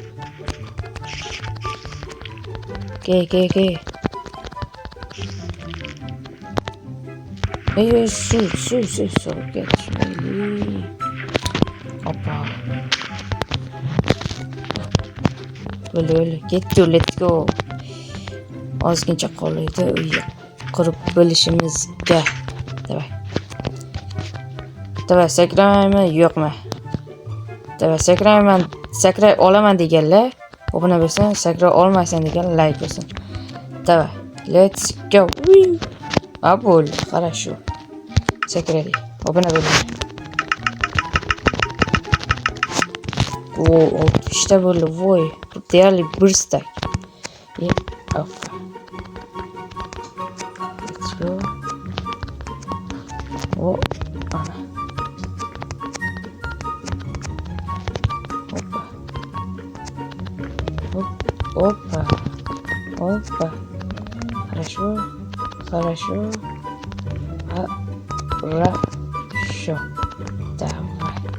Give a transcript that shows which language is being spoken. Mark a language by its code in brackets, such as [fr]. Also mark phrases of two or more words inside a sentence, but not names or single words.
[uz] Ke. Su. Ketishmayli. Hoppa. Bo'ldi. Ketdi, [en] let's go. [uz] Ozgincha qoldi uy qurib bo'lishimizga. Davay, sakrayman, yo'qmi? Davay, sakray olaman deganlar. Obuna bo'lsin, sakray olmaysan degan like bo'lsin. Davay, [en] let's go. [uz] Bo'ldi, хорошо. Sakradik. Obuna bo'ling. O, 6 ta bo'ldi, voy. Deyarli 1 stack. [en] Let's go. [uz] Ana. Опа. [ru] Хорошо. Давай.